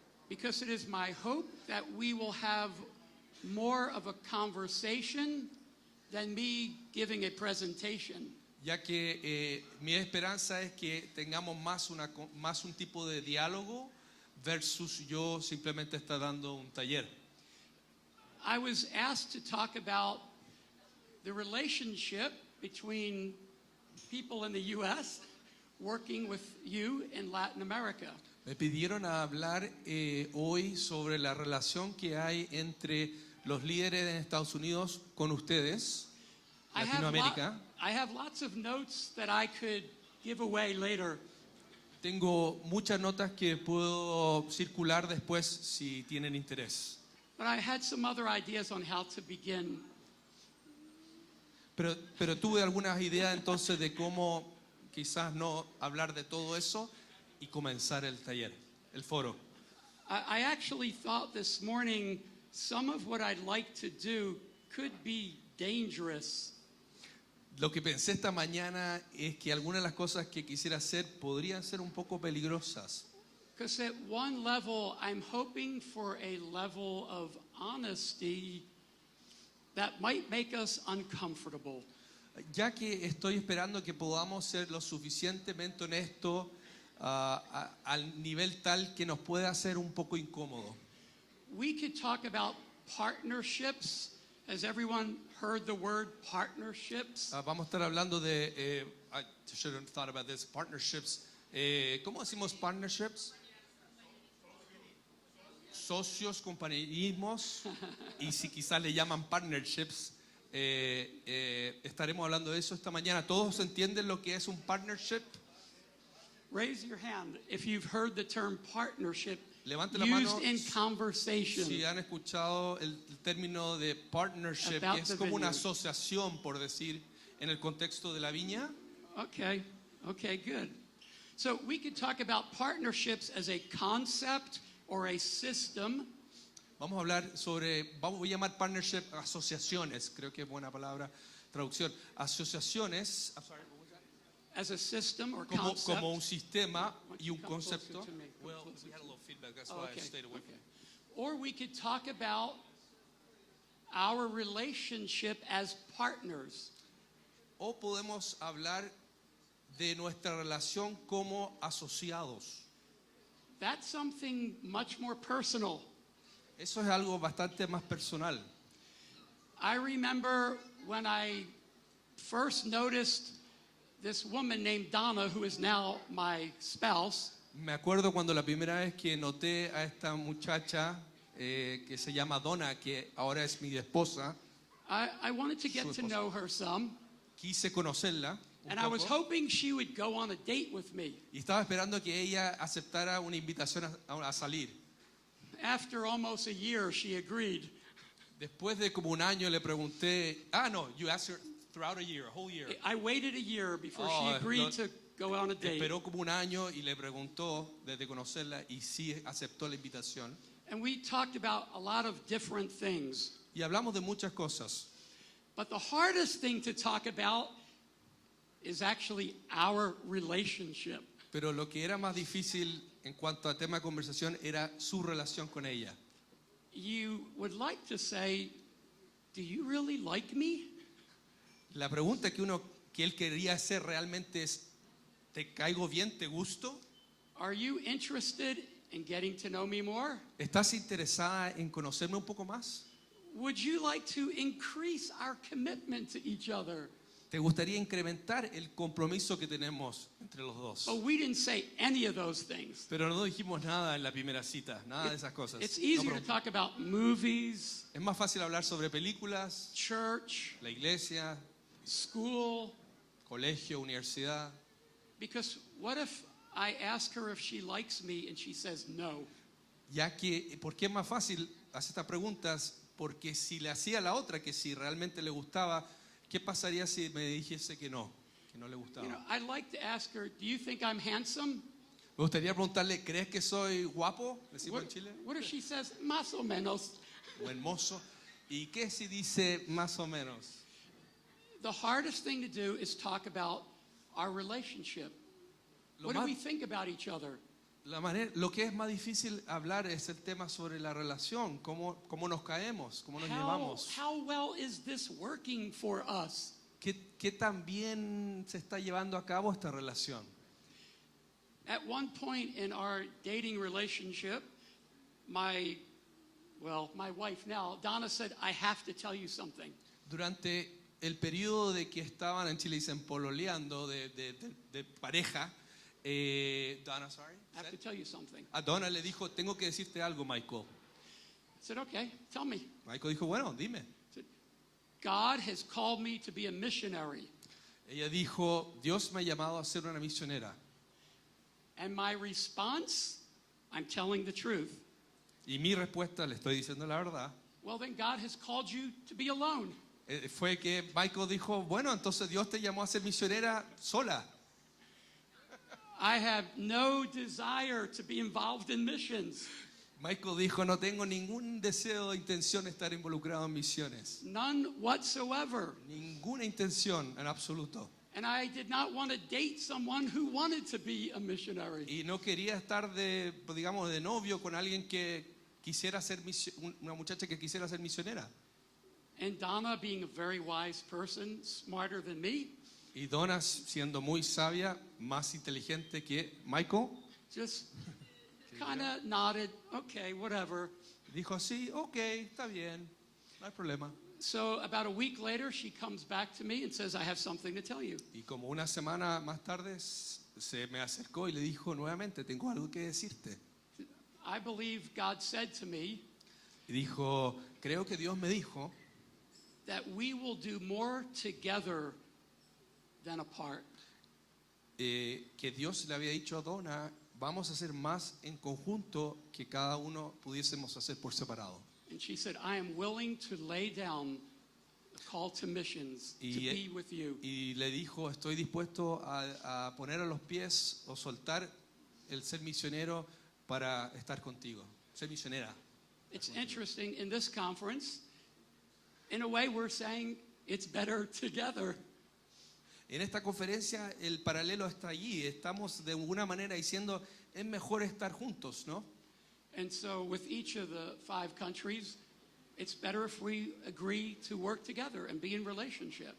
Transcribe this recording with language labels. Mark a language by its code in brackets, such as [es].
[en] because it is my hope that we will have more of a conversation than me giving a presentation. [es] Ya que mi esperanza es que tengamos más un tipo de diálogo versus yo simplemente estar dando un taller. [en] I was asked to talk about the relationship between people in the U.S. working with you in Latin America. [es] Me pidieron a hablar hoy sobre la relación que hay entre los líderes en Estados Unidos con ustedes, Latinoamérica. [en] I have lots of notes that I could give away later. [es] Tengo muchas notas que puedo circular después si tienen interés. [en] But I had some other ideas on how to begin. [es] Pero tuve algunas ideas entonces de cómo quizás no hablar de todo eso y comenzar el taller, el foro. [en] I actually thought this morning some of what I'd like to do could be dangerous. [es] Lo que pensé esta mañana es que algunas de las cosas que quisiera hacer podrían ser un poco peligrosas. [en] Because at one level, I'm hoping for a level of honesty that might make us uncomfortable. [es] Ya que estoy esperando que podamos ser lo suficientemente honestos al nivel tal que nos pueda hacer un poco incómodo. [en] We could talk about partnerships. Has everyone heard the word partnerships? [es] Vamos a estar hablando de, [en] I should have thought about this, [es] partnerships. ¿Cómo decimos partnerships? Socios, compañerismos, y si quizás le llaman partnerships, estaremos hablando de eso esta mañana. ¿Todos entienden lo que es un partnership? [en] Raise your hand if you've heard the term partnership [es] Levante la mano [en] used in conversation. [es] si han escuchado el término de partnership, que es como una asociación, por decir, en el contexto de la viña. [en] Okay, good. So we could talk about partnerships as a concept or a system. [es] Vamos a hablar sobre, voy a llamar partnership asociaciones, creo que es buena palabra, traducción. Asociaciones, [en] As a system or [es] como [en] concept. [es] un sistema y un [en] Come closer [es] concepto. [en] to me. Well, we had a little feedback, that's why I stayed away from it. Or we could talk about our relationship as partners. [es] O podemos hablar de nuestra relación como asociados. [en] That's something much more personal. [es] Eso es algo bastante más personal. [en] I remember when I first noticed this woman named Donna, who is now my spouse. [es] Me acuerdo cuando la primera vez que noté a esta muchacha que se llama Donna, que ahora es mi esposa. [en] I wanted to get to know her some. [es] Quise conocerla un [en] And I was [es] poco, [en] hoping she would go on a date with me. [es] y estaba esperando que ella aceptara una invitación a salir. [en] After almost a year, she agreed. [es] Después de como un año le pregunté, no, [en] you asked her throughout a year, a whole year. I waited a year before she agreed to go on a date. [es] Esperó como un año y le preguntó desde conocerla y sí aceptó la invitación. [en] And we talked about a lot of different things. [es] Y hablamos de muchas cosas. [en] But the hardest thing to talk about is actually our relationship. [es] Pero lo que era más difícil en cuanto a tema de conversación era su relación con ella. [en] You would like to say, do you really like me? [es] La pregunta que él quería hacer realmente es, ¿te caigo bien? ¿Te gusto? [en] Are you interested in getting to know me more? [es] ¿Estás interesada en conocerme un poco más? [en] Would you like to increase our commitment to each other? [es] ¿Te gustaría incrementar el compromiso que tenemos entre los dos? [en] Oh, we didn't say any of those things. [es] Pero no dijimos nada en la primera cita, nada de esas cosas. [en] It's easier to talk about movies, [es] Es más fácil hablar sobre películas, [en] church, [es] la iglesia, [en] school, [es] colegio, universidad. [en] because what if I ask her if she likes me and she says no? [es] Ya que, ¿por qué es más fácil hacer estas preguntas? Porque si le hacía a la otra que si realmente le gustaba, ¿qué pasaría si me dijese que no le gustaba? [en] You know, I'd like to ask her, do you think I'm handsome? [es] Me gustaría preguntarle, ¿crees que soy guapo? Decimos en Chile. [en] What if she says, [es] más o menos? O hermoso. ¿Y qué si dice más o menos? [en] The hardest thing to do is talk about our relationship. What do we think about each other? [es] Lo que es más difícil hablar es el tema sobre la relación, cómo nos caemos, cómo nos llevamos. [en] How well is this working for us? [es] ¿Qué tan bien se está llevando a cabo esta relación? [en] At one point in our dating relationship, my wife now, Donna, said, I have to tell you something. [es] Durante el periodo de que estaban en Chile, dicen pololeando de pareja, Donna, sorry, [en] I have to tell you something. [es] a Donna le dijo, tengo que decirte algo, Michael. [en] I said, okay, tell me. [es] Michael dijo, bueno, dime. [en] I said, God has called me to be a missionary. [es] Ella dijo, Dios me ha llamado a ser una misionera. [en] And my response, I'm telling the truth. [es] Y mi respuesta, le estoy diciendo la verdad, [en] Well, then God has called you to be alone. [es] fue que Michael dijo, bueno, entonces Dios te llamó a ser misionera sola. [en] I have no desire to be involved in missions. [es] Michael dijo, no tengo ningún deseo o intención de estar involucrado en misiones. [en] None whatsoever. [es] Ninguna intención en absoluto. [en] And I did not want to date someone who wanted to be a missionary. [es] Y no quería estar de novio con alguien que quisiera ser una muchacha que quisiera ser misionera. [en] And Donna, being a very wise person, smarter than me, [es] Y Donna, siendo muy sabia, más inteligente que Michael, [en] just kind of nodded, okay, whatever. [es] dijo, sí, ok, está bien, no hay problema. [en] So about a week later, she comes back to me and says, I have something to tell you. [es] Y como una semana más tarde se me acercó y le dijo nuevamente, tengo algo que decirte. [en] I believe God said to me [es] Y dijo, creo que Dios me dijo [en] that we will do more together than apart. [es] que Dios le había dicho a Donna, vamos a hacer más en conjunto que cada uno pudiésemos hacer por separado. [en] And she said, I am willing to lay down a call to missions to be with you. [es] Y le dijo, estoy dispuesto a poner a los pies o soltar el ser misionero para estar contigo, ser misionera. [en] It's interesting, in this conference, in a way we're saying it's better together. [es] En esta conferencia el paralelo está allí. Estamos de alguna manera diciendo, es mejor estar juntos, ¿no? [en] And so with each of the 5 countries, it's better if we agree to work together and be in relationship.